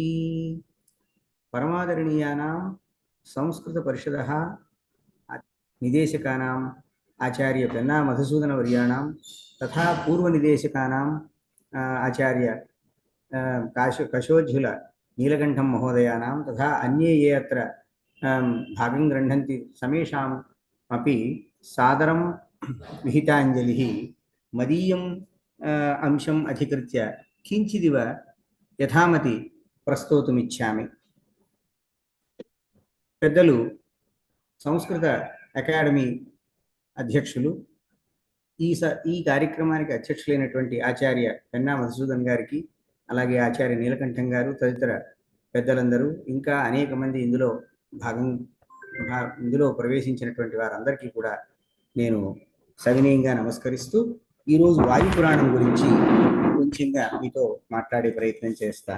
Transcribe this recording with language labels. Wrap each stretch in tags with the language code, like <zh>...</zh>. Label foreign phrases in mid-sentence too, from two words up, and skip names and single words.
<sa>परमादरणीयानां संस्कृत परिषदः निदेशकानां आचार्य पेन्ना मधुसूदनवर्याणां तथा पूर्वनिदेशकानां आचार्य कशोज्झुल नीलकण्ठं महोदयानां तथा अन्ये ये अत्र भागं गृह्णन्ति समेषाम् अपि सादरं विहिताञ्जलिः। मदीयम् अंशम् अधिकृत्य किञ्चिदिव यथामति प्रस्तोतुमिच्छामि।</sa> <te>పెద్దలు సంస్కృత అకాడమీ అధ్యక్షులు ఈ కార్యక్రమానికి అధ్యక్షులైనటువంటి ఆచార్య పెన్నా మధుసూదన్ గారికి, అలాగే ఆచార్య నీలకంఠం గారు, తదితర పెద్దలందరూ, ఇంకా అనేక మంది ఇందులో ప్రవేశించినటువంటి వారందరికీ కూడా నేను సవినయంగా నమస్కరిస్తూ ఈరోజు వాయు పురాణం గురించి కొంచెంగా మీతో మాట్లాడే ప్రయత్నం చేస్తాను.</te>